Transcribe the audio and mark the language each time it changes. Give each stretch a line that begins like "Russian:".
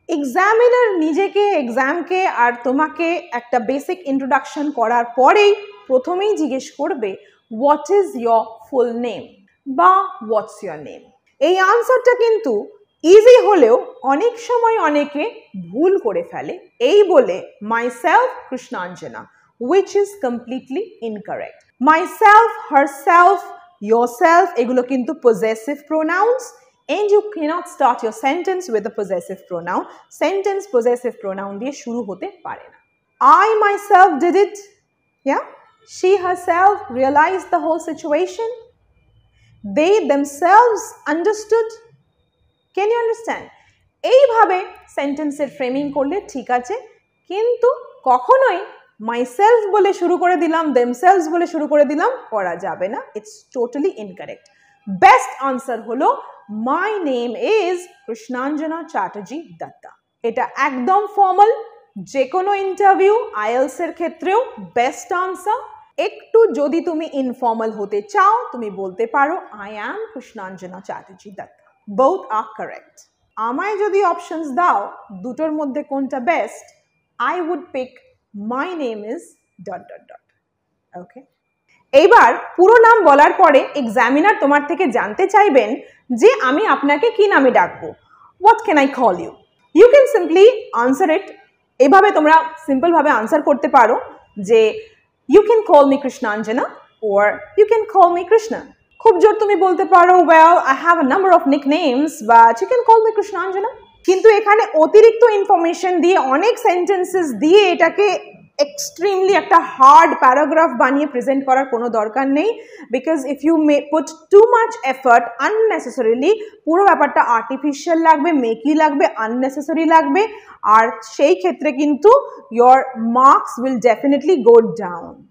Bangla: Examiner নিজেকে, এক্সামকে আর তোমাকে একটা বেসিক ইন্ট্রোডাকশন করার পরেই প্রথমেই জিজ্ঞেস করবে
English: What is your full name বা what's your name.
Bangla: এই আনসারটা কিন্তু ইজি হলেও অনেক সময় অনেকে ভুল করে ফেলে, এই বলে myself Krishnanjana,
English: which is completely incorrect. Myself, herself, yourself,
Bangla: এগুলো কিন্তু
English: possessive pronouns and you cannot start your sentence with a possessive pronoun.
Bangla: Sentence possessive pronoun দিয়ে শুরু হতে পারে না।
English: I myself did it. Yeah? She herself realized the whole situation. They themselves understood. Can you understand?
Bangla: এইভাবে সেন্টেন্সের framing করলে ঠিক আছে, কিন্তু কখনোই মাইসেলফ বলে শুরু করে দিলাম, দেমসেলভস বলে শুরু করে দিলাম, করা যাবে না।
English: It's totally incorrect. Best answer হলো my name is Krishnanjana Chatterjee Datta.
Bangla: এটা একদম ফর্মাল, যে কোনো ইন্টারভিউ IELTS এর ক্ষেত্রেও বেস্ট আনসার। একটু যদি তুমি ইনফর্মাল হতে চাও, তুমি বলতে পারো
English: I am Krishnanjana Chatterjee Datta. Both are correct.
Bangla: আমায় যদি অপশনস দাও দুটোর মধ্যে কোনটা best,
English: I would pick my name is ...
Bangla: ওকে, এইবার পুরো নাম বলার পরে এক্সামিনার তোমার থেকে জানতে চাইবেন যে আমি আপনাকে কি নামে ডাকবো।
English: What can I call you? You can simply answer it.
Bangla: এইভাবে তোমরা সিম্পল ভাবে আনসার করতে পারো যে
English: You can call me Krishnanjana or you can call me Krishna.
Bangla: খুব জোর তুমি বলতে পারো
English: well I have a number of nicknames but you can call me Krishnanjana.
Bangla: কিন্তু এখানে অতিরিক্ত ইনফরমেশন দিয়ে অনেক সেন্টেন্সেস দিয়ে এটাকে এক্সট্রিমলি একটা হার্ড প্যারাগ্রাফ বানিয়ে প্রেজেন্ট করার কোনো দরকার নেই,
English: because if you put too much effort unnecessarily
Bangla: পুরো ব্যাপারটা আর্টিফিশিয়াল লাগবে, মেকি লাগবে, আননেসেসারি লাগবে, আর সেই ক্ষেত্রে কিন্তু
English: Your marks will definitely go down.